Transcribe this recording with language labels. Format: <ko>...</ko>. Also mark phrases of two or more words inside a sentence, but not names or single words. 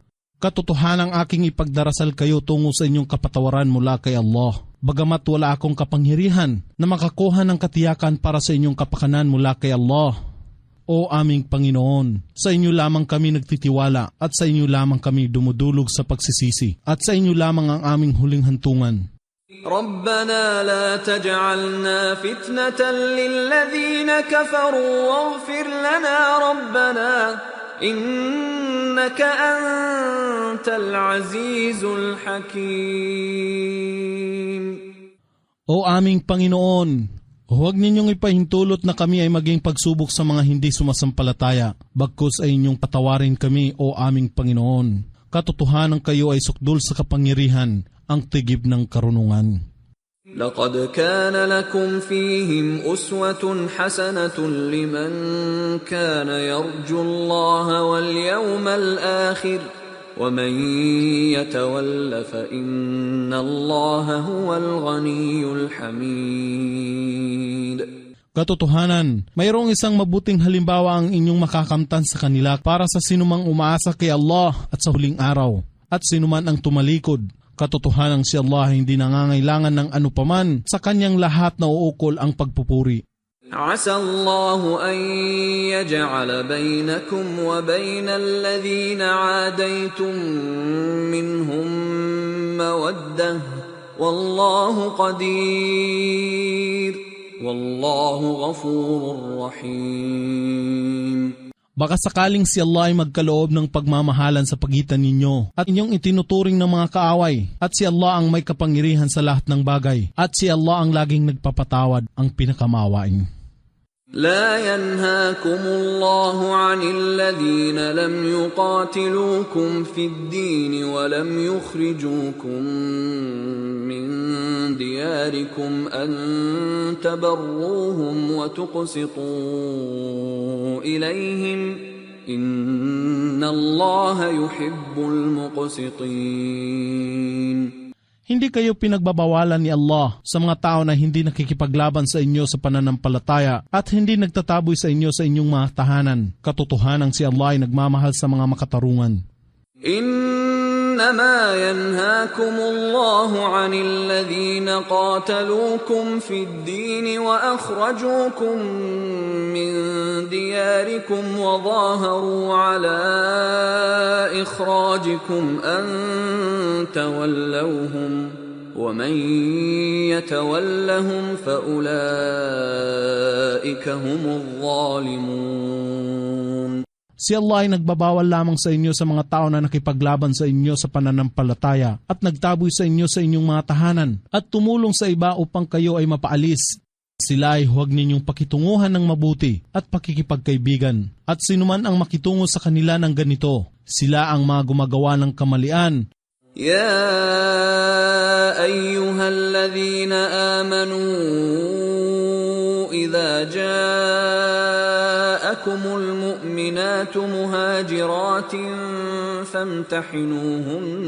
<tl>Katotohanang aking ipagdarasal kayo tungo sa inyong kapatawaran mula kay Allah. Bagamat wala akong kapangyarihan na makakuha ng katiyakan para sa inyong kapakanan mula kay Allah. O aming Panginoon, sa inyo lamang kami nagtitiwala at sa inyo lamang kami dumudulog sa pagsisisi at sa inyo lamang ang aming huling hantungan.</tl> <ar>ربنا لا تجعلنا فتنة للذين كفروا واغفر لنا ربنا إنك أنت العزيز الحكيم.</ar> <tl>O aming Panginoon, huwag ninyong ipahintulot na kami ay maging pagsubok sa mga hindi sumasampalataya, bagkus ay inyong patawarin kami, o aming Panginoon. Katotohanan kayo ay sukdul sa kapangyarihan, ang tigib ng karunungan.</tl> <ar>لقد كان لكم فيهم أسوة حسنة لمن كان يرجو الله واليوم الآخر ومن يتول فإن الله هو الغني الحميد.</ar> <tl>Katotohanan, mayroong isang mabuting halimbawa ang inyong makakamtan sa kanila para sa sinumang umaasa kay Allah at sa huling araw, at sinuman ang tumalikod. Katotohanan si Allah hindi nangangailangan ng anupaman, sa kanyang lahat na uukol ang pagpupuri.</tl> <ar>عسى الله أن يجعل بينكم وبين الذين عاديتم منهم مودة والله قدير والله غفور رحيم.</ar> <tl>Baka sakaling si Allah ay magkaloob ng pagmamahalan sa pagitan ninyo at inyong itinuturing ng mga kaaway, at si Allah ang may kapangyarihan sa lahat ng bagay, at si Allah ang laging nagpapatawad, ang Pinakamaawain.</tl> <ar>لا ينهاكم الله عن الذين لم يقاتلوكم في الدين ولم يخرجوكم من دياركم أن تبروهم وتقسطوا إليهم إن الله يحب المقسطين.</ar> <tl>Hindi kayo pinagbabawalan ni Allah sa mga tao na hindi nakikipaglaban sa inyo sa pananampalataya at hindi nagtataboy sa inyo sa inyong mga tahanan. Katotohanan si Allah ay nagmamahal sa mga makatarungan.</tl> <ar>إنما ينهاكم الله عن الذين قاتلوكم في الدين وأخرجوكم من دياركم وظاهروا على إخراجكم أن تولوهم ومن يتولهم فأولئك هم الظالمون.</ar> <tl>Si Allah ay nagbabawal lamang sa inyo sa mga tao na nakipaglaban sa inyo sa pananampalataya at nagtaboy sa inyo sa inyong mga tahanan at tumulong sa iba upang kayo ay mapaalis. Sila ay huwag ninyong pakitunguhan ng mabuti at pakikipagkaibigan. At sinuman ang makitungo sa kanila ng ganito, sila ang mga gumagawa ng kamalian.</tl> <ar>يا أيها الذين آمنوا إذا جاءكم المؤمنات مهاجرات فامتحنوهن</ar>